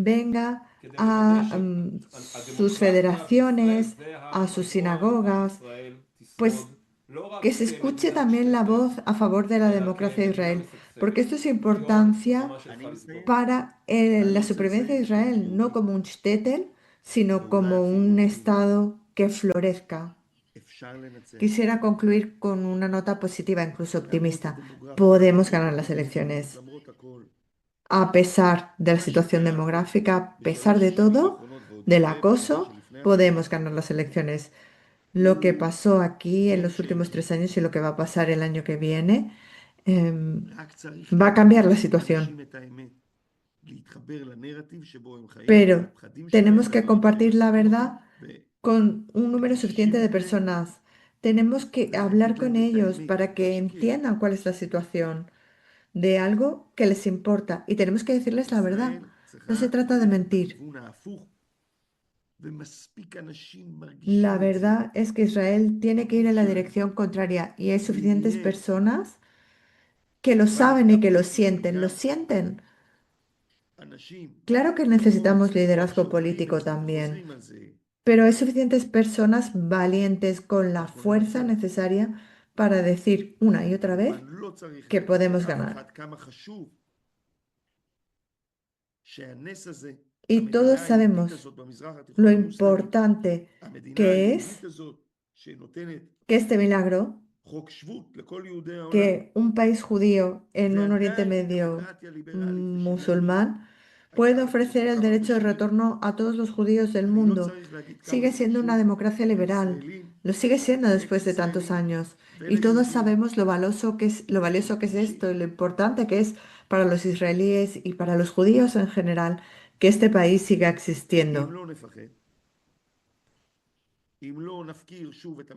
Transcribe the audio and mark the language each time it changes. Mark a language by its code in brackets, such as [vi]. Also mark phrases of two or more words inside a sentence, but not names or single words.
[es] venga [he] כדי [es] a sus [he] שהדמוקרטיה [es] federaciones, [he] בישראל זה [es] a sus [he] החזון, [es] sinagogas, [he] שישראל תשרוד, [es] pues [he] לא רק [es] que se escuche [he] כמדינה [es] también la [he] מושתתת, [es] voz a favor de la [he] אלא [es] democracia de [he] כמדינה [es] Israel, [he] משגשגת. [es] porque esto es [he] ליאור, [es] importancia [he] הבמה שלך לסגור. [es] para la [he] אני רוצה [es] supervivencia de [he] לציין [es] Israel, [he] בתור [es] no [he] יהודי, [es] como un shtetl, sino [he] ואולי [es] como [he] אפילו [es] un [he] כיהודי, [es] estado que florezca. [he] אפשר לנצח. [es] Quisiera concluir con una nota positiva, incluso [he] למרות [es] optimista. [he] הדמוגרפיה, [es] Podemos ganar las elecciones. [he] למרות הכל. [es] A pesar de la situación demográfica, a pesar de todo, del acoso, podemos ganar las elecciones. Lo que pasó aquí en los últimos 3 años y lo que va a pasar el año que viene [he] רק צריך [es] va a cambiar la [he] להגיד [es] situación. [he] לאנשים את האמת, להתחבר לנרטיב שבו הם חיים, [es] Pero [he] לפחדים שלהם, [es] tenemos que [he] לדברים [es] compartir [he] שהם [es] la [he] עשו, [es] verdad con un número suficiente de personas. Tenemos que hablar con ellos para que entiendan cuál es la situación de algo que les importa y tenemos que decirles la verdad. [he] ישראל [es] No se [he] צריכה [es] trata de [he] ללכת [es] mentir. [he] בכיוון ההפוך, ומספיק אנשים [es] La [he] מרגישים את זה. [es] verdad es que Israel tiene que ir en la dirección contraria y hay suficientes personas que lo saben y que lo sienten. Lo sienten. [he] אנשים, [es] Claro que necesitamos [he] כמו [es] liderazgo [he] שאומרים, [es] político [he] וקצת [es] también, [he] חוזרים על זה, [es] pero hay suficientes personas valientes con la fuerza necesaria para decir una y otra vez [he] כמובן לא צריך [es] que [he] להגיד [es] podemos [he] לאף [es] ganar. [he] אחד כמה חשוב שהנס הזה, [es] Y todos [he] המדינה היהודית [es] sabemos [he] הזאת במזרח [es] lo [he] התיכון המוסלמי, [es] importante [he] המדינה [es] que [he] היהודית [es] es [he] הזאת שנותנת [es] que este milagro, [he] חוק שבות לכל יהודי העולם, [es] que un país judío en un Oriente [he] ועדיין היא [es] Medio [he] דמוקרטיה ליברלית ושוויונית, [es] musulmán puede ofrecer el derecho de retorno a todos los judíos del [he] אני לא [es] mundo. [he] צריך להגיד כמה [es] Sigue [he] זה [es] siendo una [he] חשוב [es] democracia liberal. [he] לישראלים [es] Lo sigue siendo después de tantos años. Y todos sabemos lo valioso que es esto y lo importante que es para los israelíes y para los judíos en general que este país siga [he] אם [es] existiendo. [he] לא נפחד, אם לא נפקיר שוב את